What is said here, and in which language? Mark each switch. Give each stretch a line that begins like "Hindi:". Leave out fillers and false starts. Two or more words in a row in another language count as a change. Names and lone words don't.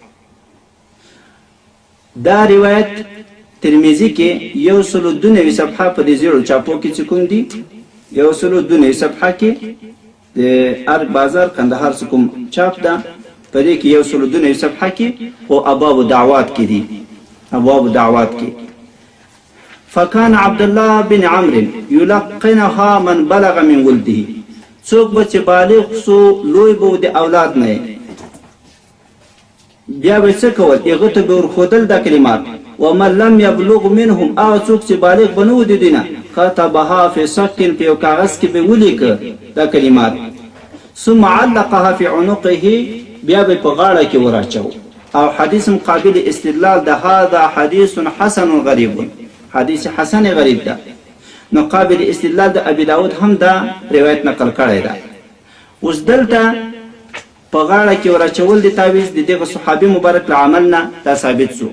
Pashto: دا روایت ترمذی کې 192 صفحه په دې زیړو چاپو کې چې کوم دي 192 صفحه کې د ارګ بازار کندهار څخه کوم چاپ ده په دې کې 192 صفحه کې او ابواب دعوات کې دي.
Arabic: ابواب دعوات
Pashto: کې
Arabic: فكان عبد الله بن عمرو يلقنها من بلغ من ولده.
Pashto: څوک به چې بالغ سو لوی به د اولاد نه بیا به څه کول؟ هغه ته به ورښودل دا کلمات.
Arabic: ومن لم يبلغ منهم
Pashto: او څوک چې بالغ بنو دي دینه
Arabic: كتبها في سق
Pashto: په یو کاغذ کې به ولیکه دا کلمات.
Arabic: ثم علقها في عنقه
Pashto: بیا به په غاړه کې وراچو. او حدیث قابل استدلال ده
Arabic: هذا حدیث حسن غریب، حدیث حسن غریب
Pashto: ده. نو قابل استدلال ده ابي داود هم دا روایت نقل کړی ده. اوس دلته په غاړه کې وراچول د تعویض د دغه صحابي مبارک له عمل نه دا ثابت سو.